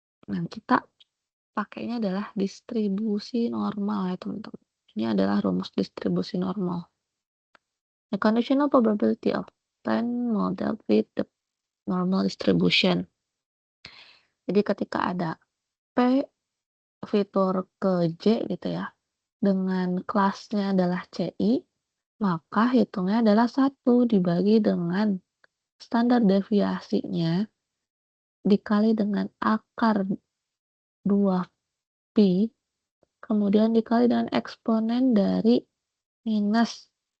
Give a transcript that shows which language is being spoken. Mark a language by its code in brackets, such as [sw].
[id] Nah, kita pakainya adalah distribusi normal ya, teman-teman. Ini adalah rumus distribusi normal. [en] The conditional probability of 10 model with the normal distribution. [id] Jadi ketika ada P fitur ke J gitu ya, dengan kelasnya adalah CI, maka hitungnya adalah 1 dibagi dengan standar deviasinya dikali dengan akar 2pi, kemudian dikali dengan eksponen dari minus